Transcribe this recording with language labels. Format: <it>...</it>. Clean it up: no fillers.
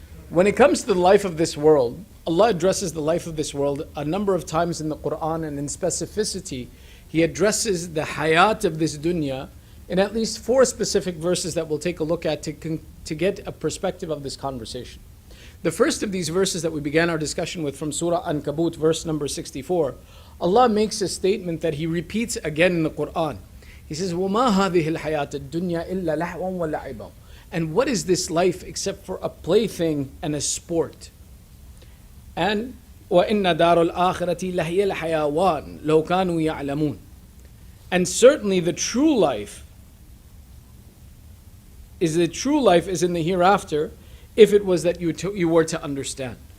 <en>When it comes to the life of this world, Allah addresses the life of this world a number of times in the Quran, and in specificity, He addresses the hayat of this dunya in at least 4 specific verses that we'll take a look at to get a perspective of this conversation. The first of these verses that we began our discussion with from Surah Ankabut, verse number 64, Allah makes a statement that He repeats again in the Quran. He says,</en> <ar>وَمَا هَذِهِ الْحَيَاةِ الدُّنْيَا إِلَّا لَحْوًا وَلَعِبًا.</ar> <en>And what is this life except for a plaything and a sport? And</en> <ar>وَإِنَّ دَارُ الْآخِرَةِ لَهِيَ الْحَيَوَانِ لَوْ كَانُوا يَعْلَمُونَ.</ar> <en>And certainly the true life is in the hereafter, if it was that you were to understand.</en>